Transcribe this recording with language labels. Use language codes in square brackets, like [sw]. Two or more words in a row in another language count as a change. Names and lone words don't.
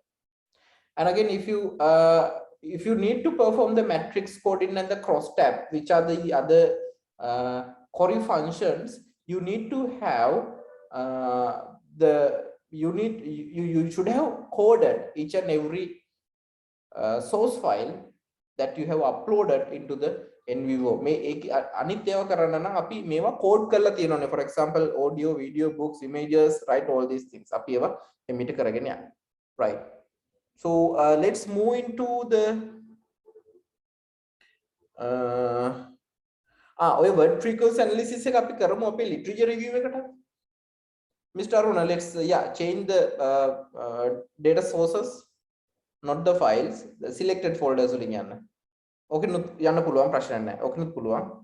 [en] And again, if you need to perform the matrix coding and the cross tab, which are the other query functions, you need to have you should have coded each and every source file that you have uploaded into the NVivo. [si] මේ අනිත් ඒවා කරන්න නම් අපි මේවා කෝඩ් කරලා තියෙනවානේ. [en] For example, audio, video, books, images, right, all these things. [si] අපි ඒවා එමිට කරගෙන යන්න. [en] Right. So let's move into the ඔය word frequency analysis [si] එක අපි කරමු අපේ [en] literature review එකට. Mr. Aruna, let's change the data sources, not the files, the selected folders [si] වලින් යන්න. Okay, යන්න පුළුවන්, ප්‍රශ්න නැහැ. Okay, පුළුවන්.